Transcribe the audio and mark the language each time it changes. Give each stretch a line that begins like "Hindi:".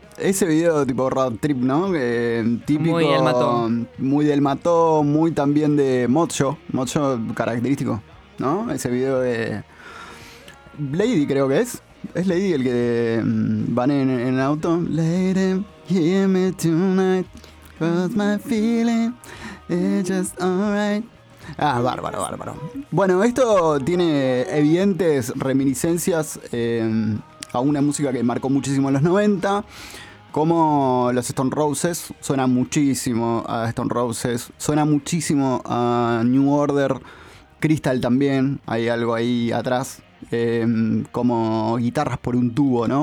Spanish: Ese video tipo road trip, ¿no? Típico. Muy del Mató. Muy del Mató, muy también de Mocho. Mocho característico, ¿no? Ese video de Lady, creo que es. Es Lady el que van en auto.
English: Lady, hear me tonight. Cause my feeling is just alright.
Spanish: Ah, bárbaro, bárbaro. Bueno, esto tiene evidentes reminiscencias a una música que marcó muchísimo en los 90. Como los Stone Roses, suena muchísimo a Stone Roses, suena muchísimo a New Order, Crystal también, hay algo ahí atrás, como guitarras por un tubo, ¿no?